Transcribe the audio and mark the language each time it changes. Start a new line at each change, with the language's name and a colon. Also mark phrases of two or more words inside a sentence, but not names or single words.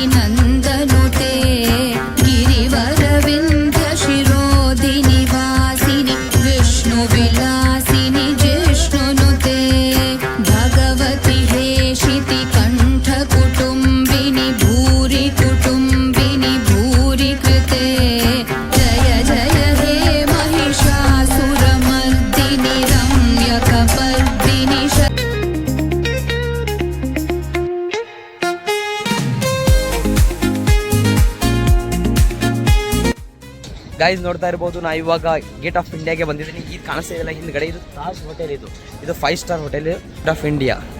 Sanskrit: नंदनुते गिरिवर विंध्य शिरोधिनि वासिनि विष्णु विलासिनि जिष्णुनुते भगवति हेशिति कंठ कुटुंबिनि भूरि कुटुंबिनि भूरि कृते जय जय हे महिषासुरमर्दिनि रम्यकपर्दिनि
Kannada: ಗೈಸ್ ನೋಡ್ತಾ ಇರ್ಬೋದು, ನಾ ಇವಾಗ ಗೇಟ್ ಆಫ್ ಇಂಡಿಯಾಗೆ ಬಂದಿದ್ದೀನಿ. ಇದು ಕಾಣಿಸ್ತಾ ಇದೆಯಲ್ಲ ಹಿಂದ್ಗಡೆ, ಇದು ತಾಜ್ ಹೋಟೆಲ್. ಇದು 5
English: star hotel
Kannada: ಗೇಟ್ ಆಫ್ ಇಂಡಿಯಾ.